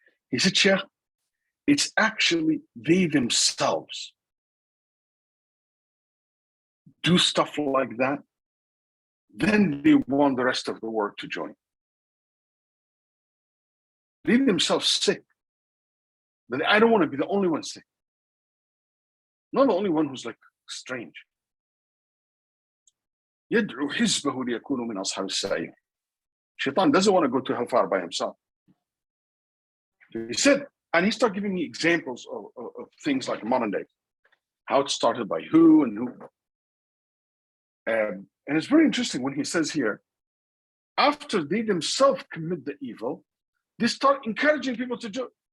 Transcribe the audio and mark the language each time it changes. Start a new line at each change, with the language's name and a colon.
English: He said, Sheikh, it's actually they themselves do stuff like that, then they want the rest of the world to join. They themselves sick. But I don't want to be the only one sick. Not the only one who's like strange.
Arabic: يدعو حزبه ليكونوا من أصحاب السعير.
English: Shaitan doesn't want to go to hellfire by himself. He said, and he started giving me examples of things like modern day, how it started by who and who. And it's very interesting when he says here, after they themselves commit the evil, they start encouraging people to do it.